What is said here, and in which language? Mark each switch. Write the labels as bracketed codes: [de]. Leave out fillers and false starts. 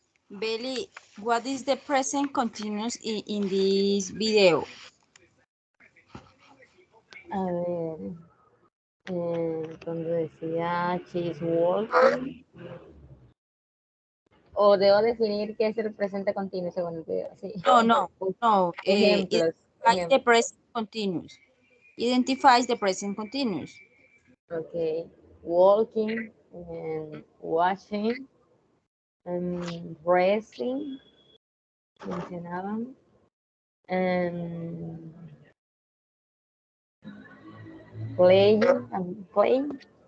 [en] Belly, what is the present continuous in this video? [es] A ver, cuando decía she's walking, o debo definir qué es el presente continuo según el video, sí. No. Ejemplos. [en] Identifies the present continuous. Identifies the present continuous. Okay, walking, and watching, and dressing, mencionaban, and playing, and playing.